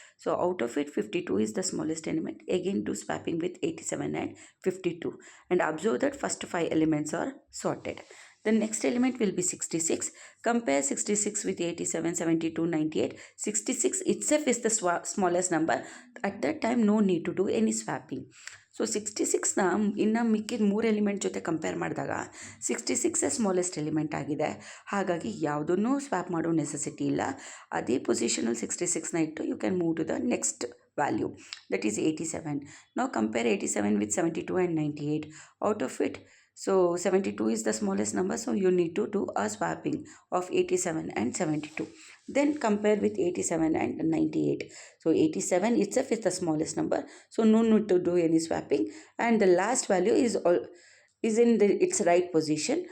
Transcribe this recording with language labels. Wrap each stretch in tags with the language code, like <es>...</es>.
<en>So out of it 52 is the smallest element, again do swapping with 87 and 52, and observe that first five elements are sorted. The next element will be 66. Compare 66 with 87, 72, 98. 66 itself is the smallest number. At that time, no need to do any swapping.</en> <kn>So 66ನ ಇನ್ನು ಮಿಕ್ಕಿದ ಮೂರು element ಜೊತೆ compare ಮಾಡಿದಾಗ 66 smallest element ಆಗಿದೆ. ಹಾಗಾಗಿ ಯಾವುದನ್ನು swap ಮಾಡೋ necessity ಇಲ್ಲ. ಅದೇ ಪೊಸಿಷನಲ್ಲಿ 66ನ ಇಟ್ಟು</kn> <en>You can move to the next value, that is 87. Now compare 87 with 72 and 98. Out of it, so 72 is the smallest number, so you need to do a swapping of 87 and 72. Then compare with 87 and 98. So 87 itself is the smallest number, so no need to do any swapping, and the last value is in its right position.</en>